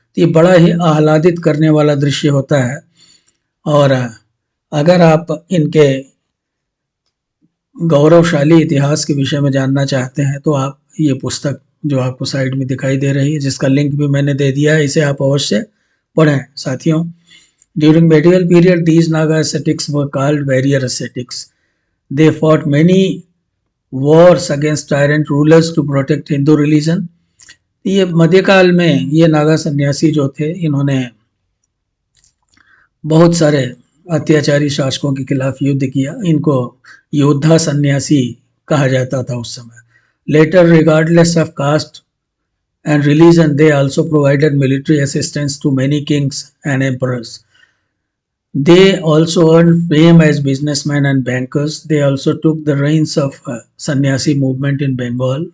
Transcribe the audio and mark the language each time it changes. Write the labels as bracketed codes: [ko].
[hi] तो ये बड़ा ही आह्लादित करने वाला दृश्य होता है। और अगर आप इनके गौरवशाली इतिहास के विषय में जानना चाहते हैं तो आप ये पुस्तक जो आपको साइड में दिखाई दे रही है, जिसका लिंक भी मैंने दे दिया है, इसे आप अवश्य पढ़ें साथियों। [en] During medieval period, these Naga ascetics were called warrior ascetics. They fought many wars against tyrant rulers to protect Hindu religion. [hi] ये मध्यकाल में ये नागा सन्यासी जो थे, इन्होंने बहुत सारे अत्याचारी शासकों के खिलाफ युद्ध किया। इनको योद्धा सन्यासी कहा जाता था उस समय। [en] Later, regardless of caste and religion, they also provided military assistance to many kings and emperors. They also earned fame as businessmen and bankers. They also took the reins of Sannyasi movement in Bengal.